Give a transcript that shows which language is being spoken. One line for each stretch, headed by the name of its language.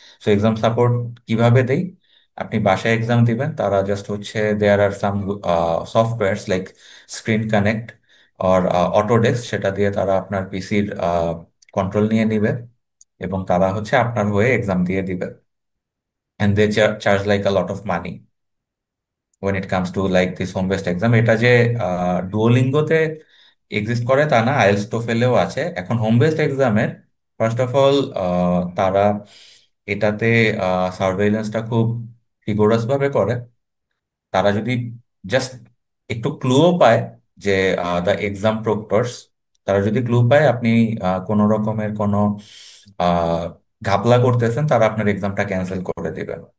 Bangla: So exam support কিভাবে দেই? আপনি বাসায় এক্সাম দিবেন, তারা জাস্ট হচ্ছে
English: there are some softwares like screen connect or Autodesk,
Bangla: সেটা দিয়ে তারা আপনার পিসির কন্ট্রোল নিয়ে নিবে এবং তারা হচ্ছে আপনার হয়ে এক্সাম দিয়ে দিবে।
English: And they charge like a lot of money when it comes to like this home based exam।
Bangla: এটা যে ডুওলিঙ্গোতে এক্সিস্ট করে তা না, আইএলটিএস টোফেলেও আছে। এখন হোম বেসড এক্সামের ফার্স্ট অফ অল তারা এটাতে সার্ভেইলেন্সটা খুব রিগোরাস ভাবে করে। তারা যদি জাস্ট একটু ক্লুও পায় যে
English: the exam proctors,
Bangla: তারা যদি ক্লু পায় আপনি কোনো রকমের কোনো আহ, ঘাপলা করতেছেন, তারা আপনার এক্সামটা ক্যান্সেল করে দিবে।